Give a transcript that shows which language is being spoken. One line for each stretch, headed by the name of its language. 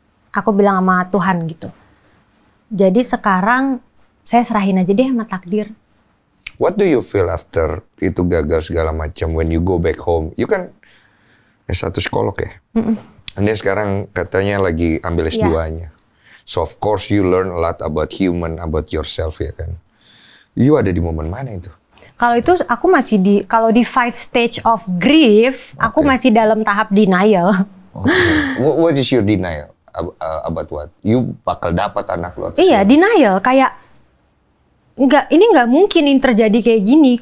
Indonesian: Aku bilang sama Tuhan gitu. Jadi sekarang saya serahin aja deh sama takdir.
English: What do you feel after
Indonesian: itu gagal segala macam
English: when you go back home? You
Indonesian: kan S1 psikolog ya? Anda sekarang katanya lagi ambil S2-nya.
English: So of course you learn a lot about human, about yourself
Indonesian: ya kan?
English: You
Indonesian: ada di momen mana itu? Kalau itu aku masih kalau di 5
English: stage of grief,
Indonesian: aku masih dalam tahap denial.
English: Okay. What is your denial? About what? You
Indonesian: bakal dapat anak lo? Iya, denial. Kayak, ini nggak mungkin ini terjadi kayak gini.